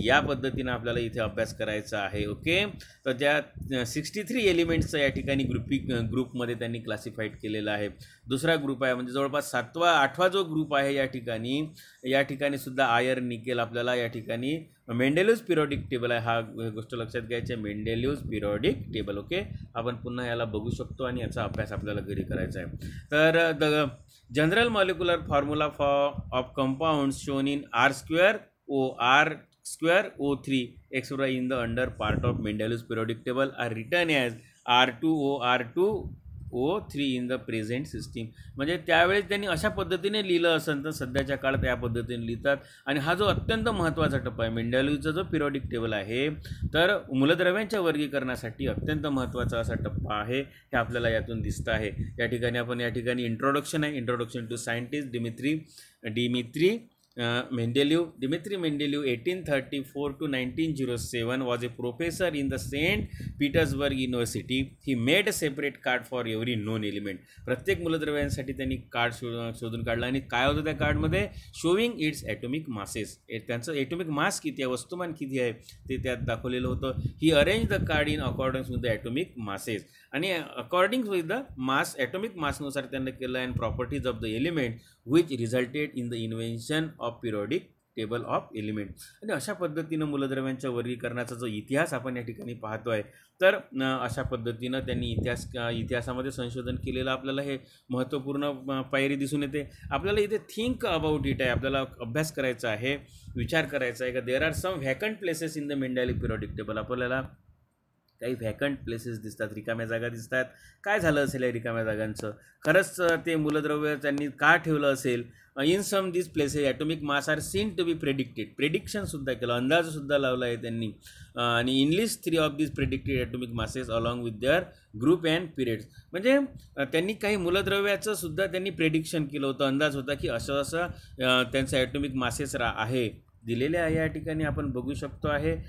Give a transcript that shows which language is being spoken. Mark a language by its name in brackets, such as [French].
[Marathi] या पद्धतीनं आपल्याला इथे अभ्यास करायचा आहे. ओके, तर त्या 63 एलिमेंट्सचं या ठिकाणी ग्रुपमध्ये त्यांनी क्लासिफाईड केलेलं आहे. दुसरा ग्रुप आहे म्हणजे जवळपास 7वा 8वा जो ग्रुप आहे या ठिकाणी सुद्धा आयर्न, निकेल आपल्याला या ठिकाणी मेंडेलिव्ह पिरियडिक टेबल आहे. हा गोष्ट लक्षात घ्यायची आहे, मेंडेलिव्ह पिरियडिक टेबल. ओके, आपण पुन्हा याला बघू शकतो आणि याचा अभ्यास आपल्याला घरी करायचा आहे. [English] तर the general molecular formula of compounds shown in R2O3 extra in the under part of Mendeleev's periodic table are written as R2O3 in the present system. [Marathi] म्हणजे त्यावेळेस त्यांनी अशा पद्धतीने लिहिलं असेल तर सध्याच्या काळात या पद्धतीने लिहितात. आणि हा जो अत्यंत महत्त्वाचा टप्पा आहे मेंडेलिव्हचा जो पिरियडिक टेबल आहे, तर मूलद्रव्यांच्या वर्गीकरणासाठी अत्यंत महत्त्वाचा असा टप्पा आहे, हे आपल्याला यातून दिसतं आहे. या ठिकाणी इंट्रोडक्शन आहे, introduction to scientist Dimitri Mendeleev. [English] Dmitry Mendeleev 1834 to 1907 was a professor in the St. Petersburg University. He made a separate card for every known element. [Marathi] प्रत्येक मूलद्रव्यांसाठी त्यांनी कार्ड शोधून काढलं आणि काय होतं त्या कार्डमध्ये? [English] Showing its atomic masses. [Marathi] त्यांचं ॲटॉमिक मास किती आहे, वस्तुमान किती आहे ते त्यात दाखवलेलं होतं. [English] He arrange the card in accordance with the atomic masses. [Marathi] आणि according with the mass, atomic मासनुसार त्यांनी केलं. [English] And properties of the element which resulted in the invention of periodic table of element. [Marathi] आणि अशा पद्धतीनं मूलद्रव्यांच्या वर्गीकरणाचा जो इतिहास आपण या ठिकाणी पाहतो आहे, तर अशा पद्धतीनं त्यांनी इतिहासामध्ये संशोधन केलेलं आपल्याला हे महत्त्वपूर्ण पायरी दिसून येते. आपल्याला इथे [English] think about it [Marathi] आहे, आपल्याला अभ्यास करायचा आहे, विचार करायचा आहे का [English] There are some vacant places in the Mendeleev periodic table. [Marathi] आपल्याला काही व्हॅकंट प्लेसेस दिसतात, रिकाम्या जागा दिसतात. काय झालं असेल या रिकाम्या जागांचं? खरंच ते मूलद्रव्य त्यांनी का ठेवलं असेल? [English] In some this places atomic mass are seen to be predicted. [Marathi] प्रेडिक्शनसुद्धा केलं, अंदाजसुद्धा लावला आहे त्यांनी. आणि [English] Enlisted 3 of this predicted atomic masses along with their group and periods. [Marathi] म्हणजे त्यांनी काही मूलद्रव्याचं सुद्धा त्यांनी प्रेडिक्शन केलं होतं, अंदाज होता की असं त्यांचं ॲटॉमिक मासेस आहे दिलेले आहे या ठिकाणी आपण बघू शकतो आहे.